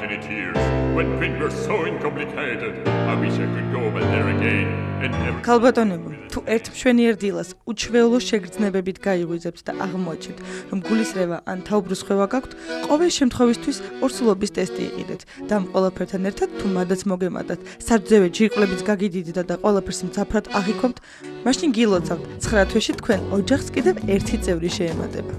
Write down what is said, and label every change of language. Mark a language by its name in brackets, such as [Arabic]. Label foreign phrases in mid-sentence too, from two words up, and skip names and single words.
[English] tears when things were so complicated. I wish I could go back there again and never. [Georgian] ქალბატონებო, თუ ერთ მშვენიერ დილას უჩვეულო შეგრძნებებით გაიღვიძებთ და აღმოაჩნთ, რომ გულისრევა ან თაუბრუსხვევა გაქვთ, ყოველ შემთხვევისთვის ორსულობის ტესტი იყიდეთ და ამ ყველაფერთან ერთად თუ მადაც მოგემატათ, სარძევე ჯირკვლებით გაგიდიდეთ და ყველაფერს მძაფრად აღიქვამთ, მაშინ გილოცავთ 9 თვეში თქვენ ოჯახს კიდევ ერთი წევრი შეემატება.